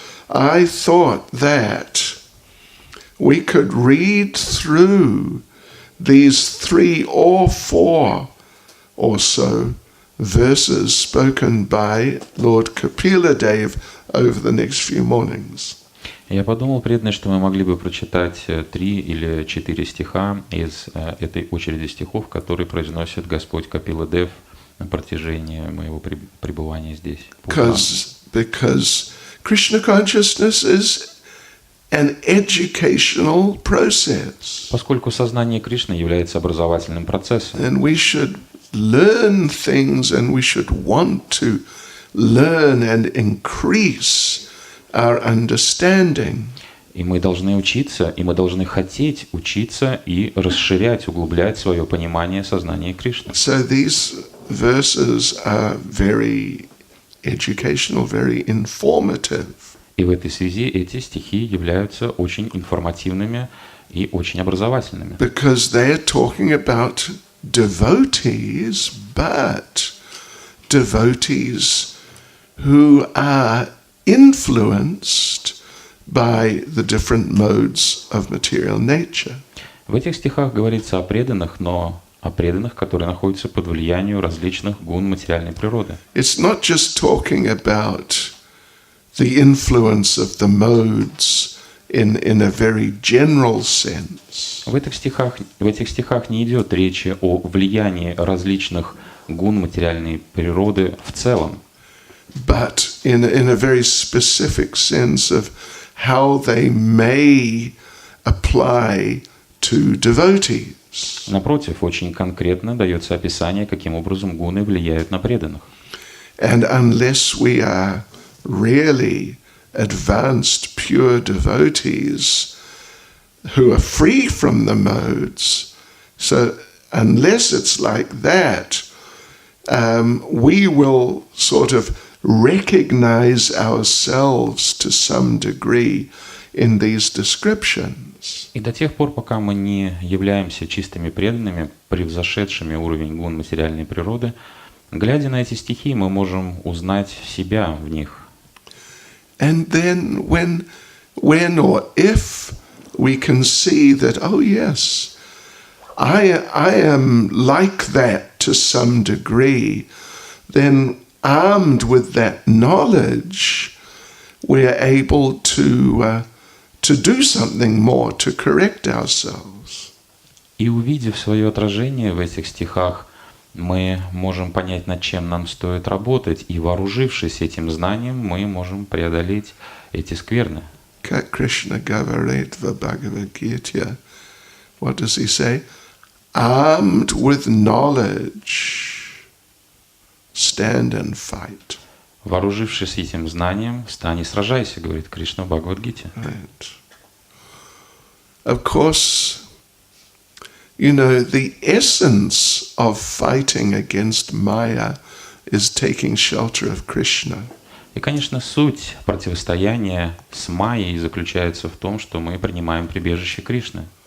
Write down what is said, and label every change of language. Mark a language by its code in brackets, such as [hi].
[en] I thought that we could read through these 3 or 4 or so verses spoken by Lord Kapila Dev over the next few mornings. [ru] Я подумал, преданные, что мы могли бы прочитать 3 или 4 стиха из этой очереди стихов, которые произносит Господь Капила Дев на протяжении моего пребывания здесь. [en] Because Krishna consciousness is an educational process. [ru] Поскольку сознание Кришны является образовательным процессом. [en] And we should learn things and we should want to learn and increase our understanding. [ru] И мы должны учиться, и мы должны хотеть учиться и расширять, углублять свое понимание сознания Кришны. [en] So these verses are very educational, very informative. [ru] И в этой связи эти стихи являются очень информативными и очень образовательными. [en] Because they are talking about devotees, but devotees who are influenced by the different modes of material nature. [ru] В этих стихах говорится о преданных, но о преданных, которые находятся под влиянием различных гун материальной природы. [en] It's not just talking about the influence of the modes in a very general sense. [ru] В этих стихах не идет речи о влиянии различных гун материальной природы в целом, [en] But in a very specific sense of how they may apply to devotees. [ru] напротив, очень конкретно дается описание, каким образом гуны влияют на преданных. [en] And unless we are really advanced pure devotees who are free from the modes, so unless it's like that, we will sort of recognize ourselves to some degree in these descriptions. [ru] И до тех пор, пока мы не являемся чистыми преданными, превзошедшими уровень гун материальной природы, глядя на эти стихи, мы можем узнать себя в них. [en] And then when or if we can see that, oh yes, I am like that to some degree, then armed with that knowledge, we're able to do something more, to correct ourselves. [ru] И увидев свое отражение в этих стихах, мы можем понять, над чем нам стоит работать, и вооружившись этим знанием, мы можем преодолеть эти скверны. Как Кришна говорит в Бхагаватам, [en] what does he say? Armed with knowledge, stand and fight. [ru] Вооружившись этим знанием, встань и сражайся, говорит Кришна в Бхагават-гите. [en] Right. Of course, you know, the essence of fighting against Maya is taking shelter of Krishna. [ru] И, конечно, суть противостояния с Майей заключается в том, что мы принимаем прибежище Кришны.